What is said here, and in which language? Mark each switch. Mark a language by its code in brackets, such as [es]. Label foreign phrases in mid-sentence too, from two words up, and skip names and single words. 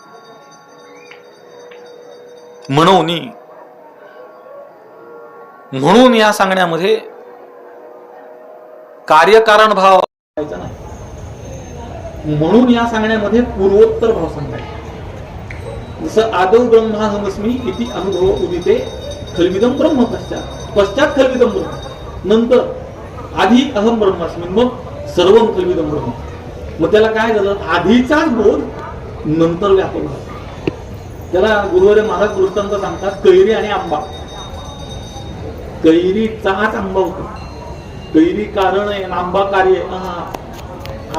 [mr] म्हणून या सांगण्यामध्ये कार्यकारण भाव नाही. म्हणून या सांगण्यामध्ये पूर्वोत्तर भाव सांगायचा. [sa] जसं आदौ ब्रह्माहमस्मी इति अनुभव उदिते खल्विदम ब्रह्म पश्चात खल्विदम ब्रह्म, [mr] नंतर आधी [sa] अहम ब्रह्मास्मी, मग सर्वम खल्विदम ब्रह्म. [mr] मग त्याला काय झालं, आधीचाच बोध नंतर व्यापक झाला. त्याला गुरुवारे महाराज दृष्टांत सांगतात, कैरी आणि आंबा. कैरीचाच आंबा होतो, कैरी कारण आहे, आंबा कार्य आहे.